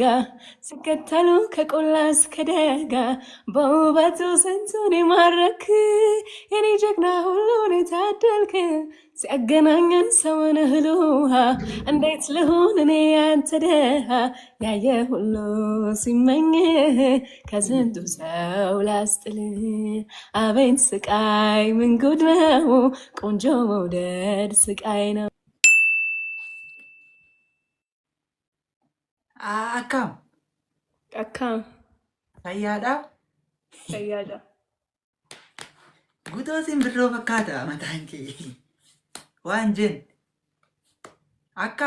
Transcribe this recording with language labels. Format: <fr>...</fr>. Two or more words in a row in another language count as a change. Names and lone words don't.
<am>ሲከተሉ ከቆላ እስከ ደጋ በውበቱ ስንቱን የማረክ የኔ ጀግና ሁሉን የታደልክ ሲያገናኘን ሰውን እህል ውሃ እንዴት ልሁን እኔ ያንተ ደሃ ያየ ሁሉ ሲመኝህ ከስንቱ ሰው ላስጥልህ አቤት ስቃይ ምን ጉድ ነው ቆንጆ መውደድ ስቃይ ነው።</am> <om>Akkam Akkam fayyaadhaa? fayyaadha. Guutuu simbirroo fakkaata mataan kee. Waan jen akkam</om>